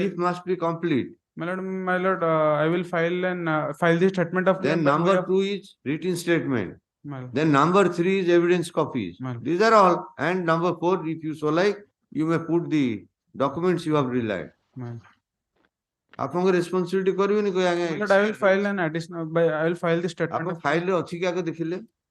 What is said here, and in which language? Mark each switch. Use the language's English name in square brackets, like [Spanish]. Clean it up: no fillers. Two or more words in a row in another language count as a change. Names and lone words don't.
[English] brief must be complete. My lord, I will file and file the statement of Then claim by way number of- 2 is written statement. My lord. Then number 3 is evidence copies. Well. These are all. And number 4, if you so like, you may put the documents you have relied. My lord. [Odia] ଆପଣଙ୍କ ରେସ୍ପନ୍ସିବିଲିଟି କରିବେନି କହି [English] My lord, I will file an additional, I will file the statement [Odia] ଆପଣ [English] of [Odia] ଫାଇଲରେ ଅଛି କି ଆଗ ଦେଖିଲେ?